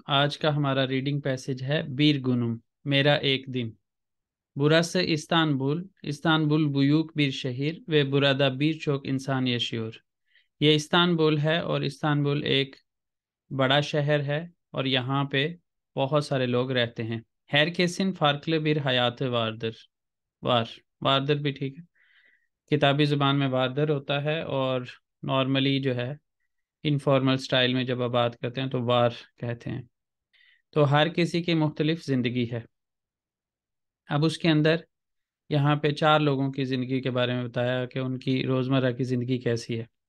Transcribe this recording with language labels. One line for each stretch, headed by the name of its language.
Hindi: आज का हमारा रीडिंग पैसेज है बीर गुनुम, मेरा एक दिन।
Turkish: बुरası İstanbul, İstanbul büyük bir şehir ve burada birçok insan yaşıyor।
Hindi: ये इस्तांबुल है और इस्तांबुल एक बड़ा शहर है और यहाँ पे बहुत सारे लोग रहते हैं।
Turkish: Herkesin farklı bir hayatı vardır।
Hindi: वारदर भी ठीक है। किताबी ज़ुबान में वारदर होता है और नॉर्मली जो है इनफॉर्मल स्टाइल में जब आप बात करते हैं तो वार कहते हैं। तो हर किसी की मुख्तलिफ ज़िंदगी है। अब उसके अंदर यहाँ पे चार लोगों की ज़िंदगी के बारे में बताया कि उनकी रोज़मर्रा की ज़िंदगी कैसी है।